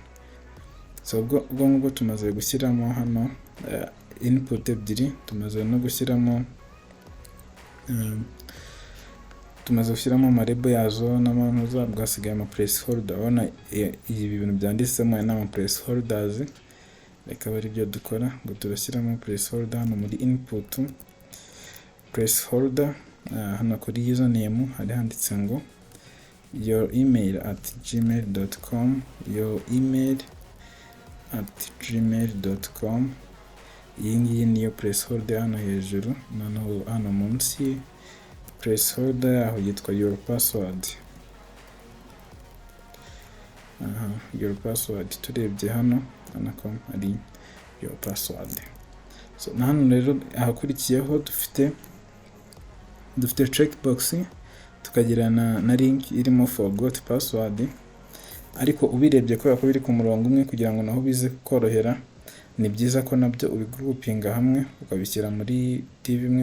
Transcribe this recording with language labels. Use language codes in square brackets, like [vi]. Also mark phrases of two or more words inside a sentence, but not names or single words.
[rw] So ubwo tumaze gushyiramo hano input ebyiri, tumaze no gushyiramo amarebo yazo n'amanuza, bwasigaye ama placeholder. Urabona ibi bintu byanditsemo n'ama placeholders. Reka bari byo dukora, ngo turashyiramo placeholder hano muri input. Placeholder hano kuri username hari handitse ngo [en] your email at gmail.com, your email at gmail.com. [rw] Iyi ngiyi niyo placeholder hano hejuru. Noneho hano munsi placeholder yaho yitwa [en] your password. Your password [rw] turebye hano ko ari [en] your password. [rw] So na hano rero ahakurikiyeho dufite checkbox, tukagira na link irimo [en] forgot password. [rw] Ariko ubirebye kubera ko biri ku murongo umwe, kugira ngo naho bize korohera, ni byiza ko nabyo ubigroupinga hamwe ukabishyira muri div imwe.